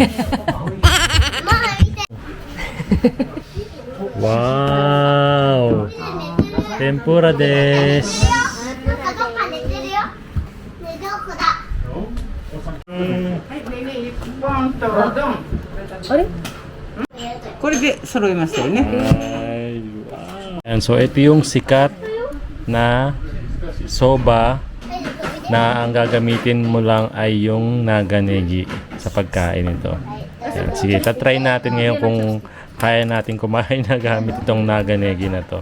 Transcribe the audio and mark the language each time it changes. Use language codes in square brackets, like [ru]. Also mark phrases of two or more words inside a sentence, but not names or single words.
[ja] Wow! 天ぷらです! [tl] Ano? [ja] これで揃いましたよね。 [tl] Ay, wow. [en] And so [tl] ito yung sikat na soba na ang gagamitin mo lang ay yung naganegi sa pagkain ito. Ayan, sige, tatry natin ngayon kung kaya natin kumain na gamit itong naganegi na to.